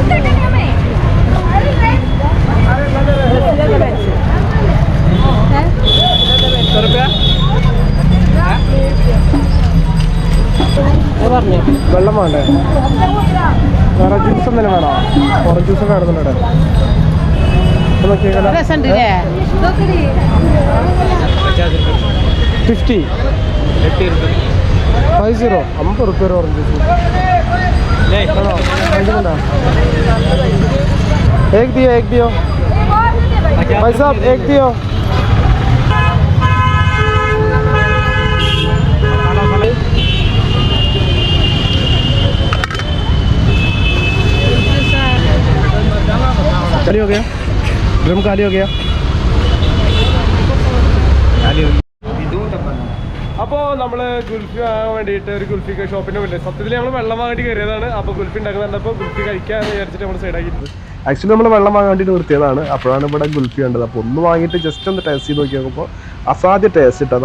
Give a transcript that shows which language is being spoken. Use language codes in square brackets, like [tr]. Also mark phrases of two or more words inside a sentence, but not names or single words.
[ml] 100 വെള്ളം വേണ്ടേ? വേറെ ജ്യൂസ് എന്തെങ്കിലും വേണോ? [en] orange juice [ml] ഒക്കെ കാണുന്നുണ്ട്. 50 50 50 रुपये [en] orange juice. [hi] एक दियो भाई साहब, एक दियो. खाली हो गया, ड्रम खाली हो गया. [ml] അപ്പോൾ നമ്മൾ ഗുൽഫി വാങ്ങാൻ വേണ്ടിയിട്ട് ഒരു ഗുൽഫി ഷോപ്പിൻ്റെ മുന്നിൽ സത്യത്തിൽ നമ്മൾ വെള്ളം വാങ്ങേണ്ടി കയറിയതാണ്. അപ്പോൾ ഗുൽഫി ഉണ്ടാക്കുന്നുണ്ടപ്പോൾ ഗുൽഫി കഴിക്കാമെന്ന് വിചാരിച്ചിട്ട് നമ്മൾ സൈഡാക്കിയിട്ടുണ്ട്. ആക്ച്വലി നമ്മൾ വെള്ളം വാങ്ങാൻ വേണ്ടിയിട്ട് നിർത്തിയതാണ്. അപ്പോഴാണ് ഇവിടെ ഗുൽഫി കണ്ടത്. അപ്പോൾ ഒന്ന് വാങ്ങിയിട്ട് ജസ്റ്റ് ഒന്ന് ടേസ്റ്റ് ചെയ്ത് നോക്കി നോക്കുമ്പോൾ അസാധ്യ ടേസ്റ്റ് കിട്ടാം.